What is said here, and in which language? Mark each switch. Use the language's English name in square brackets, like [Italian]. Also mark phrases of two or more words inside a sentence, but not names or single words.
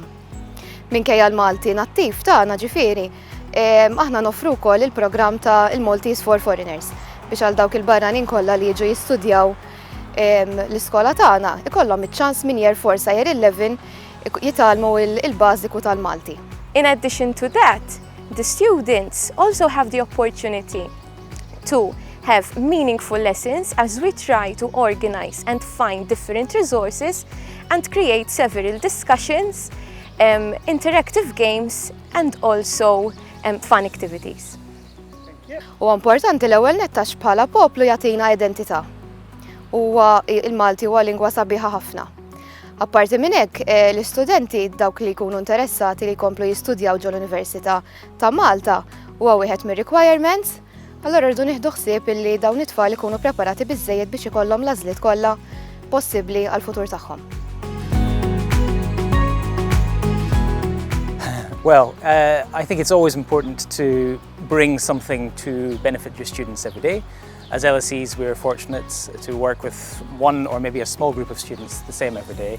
[Maltese] Minkejja l-Malti nattiv tagħna ġifieri, aħna nofru wkoll il-programm ta' il- [English] Maltese for Foreigners [Maltese] biex għal dawk il-barranin kollha li jiġu jistudjaw l-iskola tagħna ikollhom iċ-ċans minn year 4 sa year 11 jitgħallmu il-bażiku tal-Malti. [English] In addition to that, the students also have the opportunity to have meaningful lessons as we try to organize and find different resources and create several discussions, interactive games and also fun activities. [Maltese] U importanti l-ewwel nettax bħala poplu jagħtina identità. Huwa il-Malti huwa lingwa sabiħa ħafna. Apparti minn hekk, l-istudenti dawk li jkunu interessati li jkomplu jistudjaw ġol Università ta' Malta huwa wieħed mir-requirements, allura rridu nieħdu ħsieb illi dawn it-tfal ikunu preparati biżżejjed biex ikollhom l-għażliet kollha possibbli għall-futur tagħhom. [English] Well, I think it's always important to bring something to benefit your students every day. As LSEs, we're fortunate to work with one or maybe a small group of students the same every day.